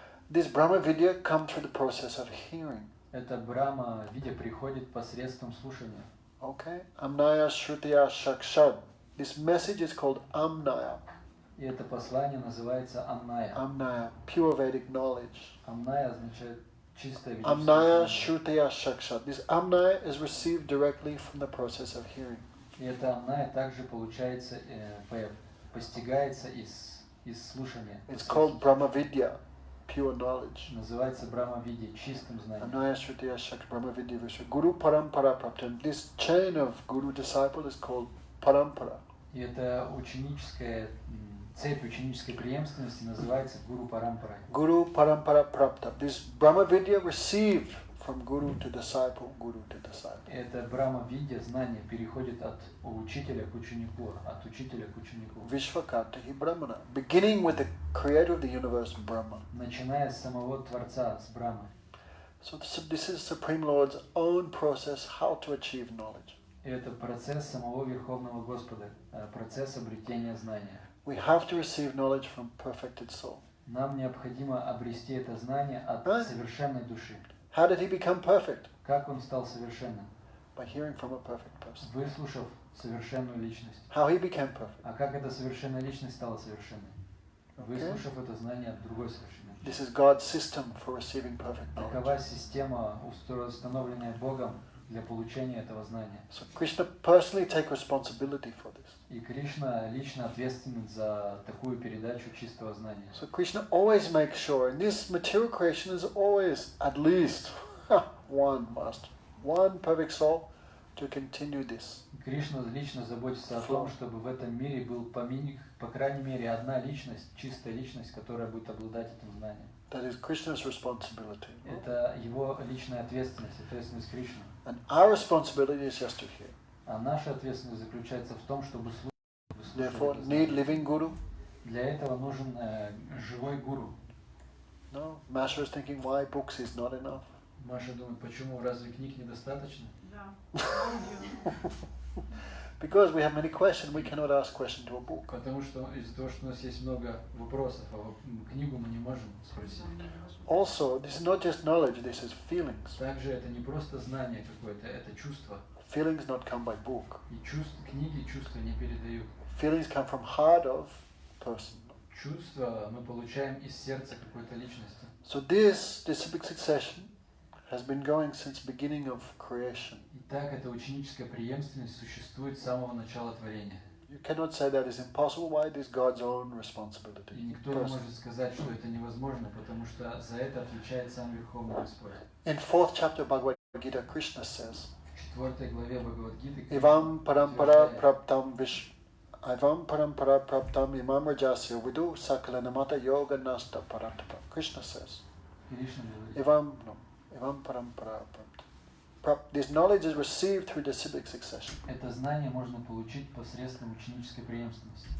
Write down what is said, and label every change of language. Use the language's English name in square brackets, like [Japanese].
[English] This Brahma Vidya comes through the process of hearing. [Russian] Эта Брахма Видья приходит посредством слушания. [English] Okay? [Sanskrit] Amnaya Shrutaya Shakshad. [English] This message is called Amnaya. [Russian] И это послание называется Амная. [English] Amnaya, pure Vedic knowledge. [Russian] Амная означает чистое [Sanskrit] Amnaya [Russian] ведическое знание. [Sanskrit] Shrutaya Shakshad. [English] This Amnaya is received directly from the process of hearing. [Russian] И эта Амная также получается, постигается из слушания. [English] It's called Brahma Vidya, pure knowledge. [Russian] Называется Брахма Видья, чистым знанием. [Sanskrit] Amnaya Shrutaya Shakshad Brahma Vidya Visruta Guru Parampara Praptam. [English] This chain of Guru disciple is called Parampara. [Russian] И эта ученическая цепь ученической преемственности называется Гуру Парампарой. [Sanskrit] Guru Parampara Prapta. [English] This Brahma Vidya received from Guru to disciple, Guru to disciple. [Russian] Это Брахма-видья, знание, переходит от учителя к ученику, от учителя к ученику. [Sanskrit] Vishvakata hi Brahmana. [English] Beginning with the creator of the universe, Brahma. [Russian] Начиная с самого Творца, с Брахмы. [English] So this is Supreme Lord's own process how to achieve knowledge. [Russian] И это процесс самого Верховного Господа, процесс обретения знания. [English] We have to receive knowledge from perfected soul. [Russian] Нам необходимо обрести это знание от совершенной души. [English] How did he become perfect? [Russian] Как он стал совершенным? [English] By hearing from a perfect person. [Russian] Выслушав совершенную личность. [English] How he became perfect? [Russian] А как эта совершенная личность стала совершенной? Выслушав это знание от другой совершенной личности. [English] This is God's system for receiving perfect knowledge. [Russian] Такова система, установленная Богом для получения этого знания. [English] So Krishna personally take responsibility for this. [Russian] И Кришна лично ответственен за такую передачу чистого знания. [English] So Krishna always makes sure, and this material creation is always at least one perfect soul to continue this. [Russian] Кришна лично заботится о том, чтобы в этом мире был по крайней мере одна личность, чистая личность, которая будет обладать этим знанием. [English] That is Krishna's responsibility. [Russian] Это его личная ответственность, ответственность Кришны. [English] And our responsibility is just to hear. [Russian] А наша ответственность заключается в том, чтобы слушать. [English] Therefore, need living guru. [Russian] Для этого нужен живой гуру. [English] No, Masha is thinking why books is not enough. [Russian] Маша думает, почему, разве книг недостаточно? Да. [English] Because we have many questions, we cannot ask question to a book. [Russian] Потому что из-за того, что у нас есть много вопросов, а книгу мы не можем спросить. [English] Also, this is not just knowledge, this is feelings. [Russian] Также это не просто знание какое-то, это чувство. [English] Feelings not come by book. [Russian] И книги чувства не передают. [English] Feelings come from heart of person. [Russian] Чувства мы получаем из сердца какой-то личности. [English] So this disciplic succession has been going since beginning of creation. [Russian] Итак, эта ученическая преемственность существует с самого начала творения. [English] You cannot say that is impossible. Why? It is God's own responsibility. [Russian] И никто не может сказать, что это невозможно, потому что за это отвечает сам Верховный Господь. [English] In 4th chapter Bhagavad Gita, Krishna says, [Russian] В 4 главе Бхагавад-гиты [Sanskrit] Evam parampara praptam Evam parampara praptam imam rajasya vidu sakalanamata yoga nasta parantapa. [English] Krishna says, [Russian] Кришна говорит, [Sanskrit] Evam parampara praptam. [English] This knowledge is received through disciplic succession. [Russian] это знание можно получить посредством ученической преемственности.